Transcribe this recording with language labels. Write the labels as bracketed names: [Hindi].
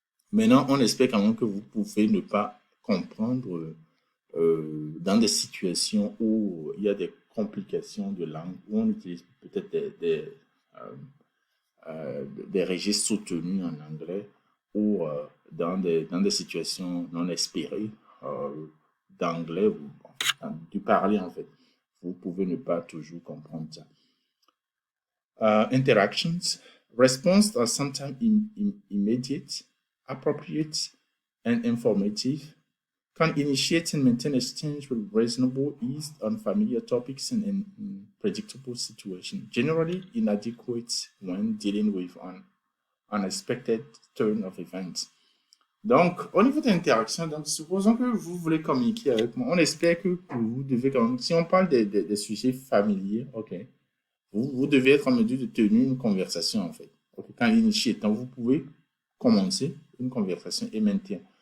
[French] Maintenant, on espère quand même que vous pouvez ne pas comprendre dans des situations où il y a des complications de langue, où on utilise peut-être des registres soutenus en anglais ou dans des situations non espérées, d'anglais, du parler en fait. Vous pouvez ne pas toujours comprendre ça. [English] Interactions. Responses are sometimes immediate, appropriate, and informative. Can initiate and maintain exchange with reasonable ease on familiar topics and in predictable situations. Generally inadequate when dealing with an unexpected turn of events. [French] Donc, au niveau de l'interaction, donc, supposons que vous voulez communiquer avec moi. On espère que vous devez, si on parle des sujets familiers, ok, vous devez être en mesure de tenir une conversation, en fait. Okay, quand initié, donc vous pouvez commencer une conversation et maintenir.